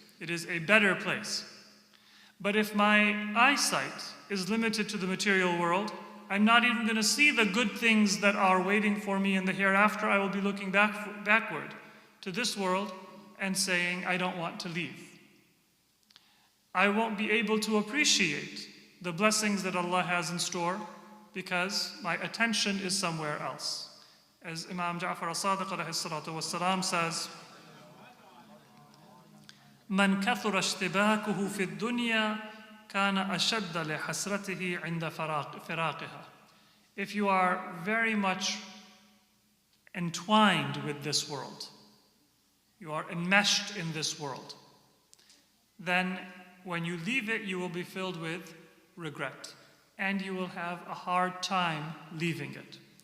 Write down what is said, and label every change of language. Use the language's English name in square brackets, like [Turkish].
[English] It is a better place. But if my eyesight is limited to the material world, I'm not even going to see the good things that are waiting for me in the hereafter. I will be looking backward to this world and saying, I don't want to leave. I won't be able to appreciate the blessings that Allah has in store because my attention is somewhere else. [Arabic] As Imam Ja'far al-Sadiq alayhi salatu was-salam says, من كثر اشتباكه في الدنيا كان أشد لحسرته عند فراقها. [English] If you are very much entwined with this world, you are enmeshed in this world, then when you leave it, you will be filled with regret, and you will have a hard time leaving it.